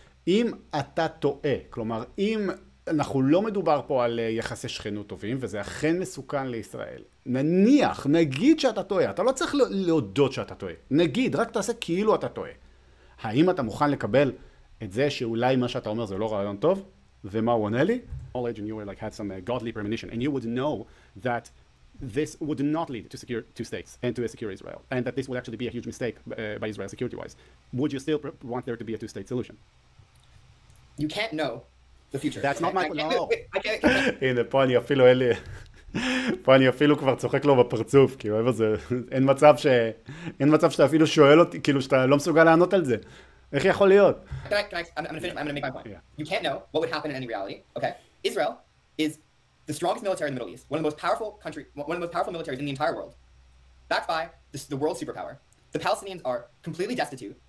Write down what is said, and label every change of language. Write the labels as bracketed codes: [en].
[he] אם אתה טועה, כלומר, אם אנחנו לא מדובר פה על יחסי שכנות טובים, וזה אכן מסוכן לישראל, נגיד שאתה טועה, אתה לא צריך להודות שאתה טועה, נגיד, רק תעשה כאילו אתה טועה. האם אתה מוכן לקבל את זה שאולי מה שאתה אומר זה לא רעיון טוב? ומה הוא עונה לי? [en] Knowledge and you were like had some godly premonition and you would know that this would not lead to secure two states and to a secure Israel, and that this would actually be a huge mistake by Israel security-wise. Would you still want there to be a two-state solution? You can't know the future. That's not my... No. [he] הנה, פה אני אפילו אין לי... פה אני אפילו כבר צוחק לו בפרצוף, כי אוהב הזה, אין מצב שאתה אפילו שואל אותי, כאילו שאתה לא מסוגל לענות על זה. איך יכול להיות? [en] I'm gonna make my point. Yeah. You can't know what would happen in any reality. Okay, Israel is the strongest military in the Middle East, one of the most powerful militaries in the entire world, backed by the world superpower. The Palestinians are completely destitute.